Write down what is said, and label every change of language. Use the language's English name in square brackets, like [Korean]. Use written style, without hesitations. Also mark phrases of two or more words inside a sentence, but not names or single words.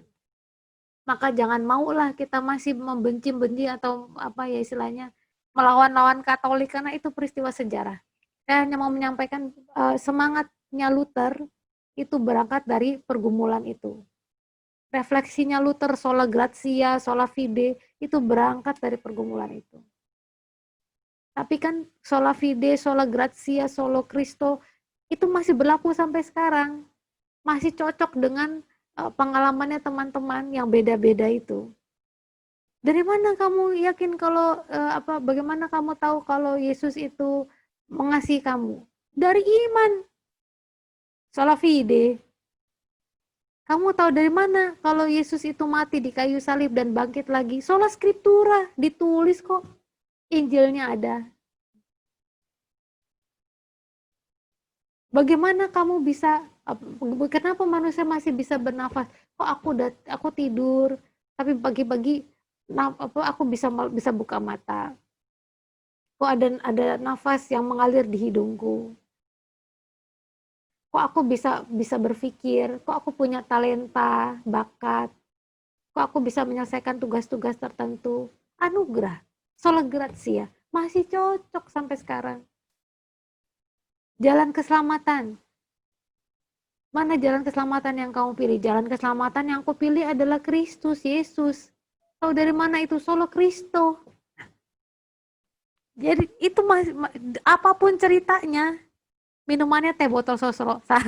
[Indonesian] Maka jangan maulah kita masih membenci-benci atau apa ya istilahnya, melawan-lawan Katolik, karena itu peristiwa sejarah. Saya hanya mau menyampaikan semangatnya Luther itu berangkat dari pergumulan itu. Refleksinya Luther, [Latin] sola gratia, sola fide, [Indonesian] itu berangkat dari pergumulan itu. Tapi kan [Latin] sola fide, sola gratia, solo Cristo, [Indonesian] itu masih berlaku sampai sekarang. Masih cocok dengan pengalamannya teman-teman yang beda-beda itu. Dari mana kamu yakin kalau bagaimana kamu tahu kalau Yesus itu mengasihi kamu? Dari iman. [Latin] Sola fide. [Indonesian] Kamu tahu dari mana kalau Yesus itu mati di kayu salib dan bangkit lagi? [Latin] Sola Scriptura, [Indonesian] ditulis kok. Injilnya ada. Bagaimana kamu bisa, kenapa manusia masih bisa bernafas? Kok aku tidur, tapi pagi-pagi aku bisa buka mata. Kok ada nafas yang mengalir di hidungku? Kok aku bisa berpikir, kok aku punya talenta, bakat, kok aku bisa menyelesaikan tugas-tugas tertentu. Anugerah, [Latin] sola gratia, [Indonesian] masih cocok sampai sekarang. Jalan keselamatan. Mana jalan keselamatan yang kamu pilih? Jalan keselamatan yang aku pilih adalah Kristus Yesus. Tahu dari mana itu? [Latin] Solo Kristo. [Indonesian] Jadi itu apapun ceritanya, minumannya teh botol sosro.